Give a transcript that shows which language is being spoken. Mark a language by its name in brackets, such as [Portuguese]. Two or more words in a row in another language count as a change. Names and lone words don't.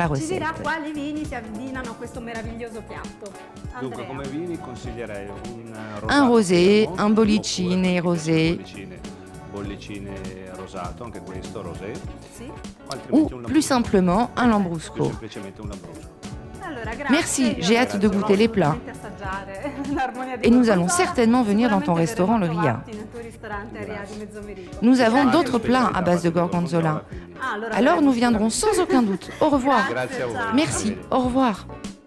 [Italian] Ci [French] recette. [Italian] dirà quali vini si abbinano a questo meraviglioso piatto. Dunque, Andrea. come vini consiglierei Un rosé, fermo, un bollicine oppure rosé. bollicine rosato, anche questo rosé, Sì? o [French] Ou [Italian] altrimenti un [French] plus simplement un [Italian] più lambrusco. semplicemente un lambrusco. Allora, grazie. [French] Merci, [Italian] Io [French] j'ai hâte de [Italian] adesso [French] goûter les plats. [Italian] voglio assaggiare l'Armonia di [French] Et nous allons [Italian] Gorgonzola. [French] certainement venir dans ton [Italian] Sicuramente [French] restaurant, le [Italian] verremo [French] Ria. [Italian] trovati nel tuo ristorante Ria di Mezzomerico. [French] Nous avons [Italian] Anche [French] d'autres [Italian] specialità [French] plats à base de [Italian] fatte di gorgonzola. quindi Ah, allora [French] Alors nous [Italian] verremo [French] viendrons sans aucun doute. Au revoir. [Italian] Grazie a voi. [French] Merci, au revoir.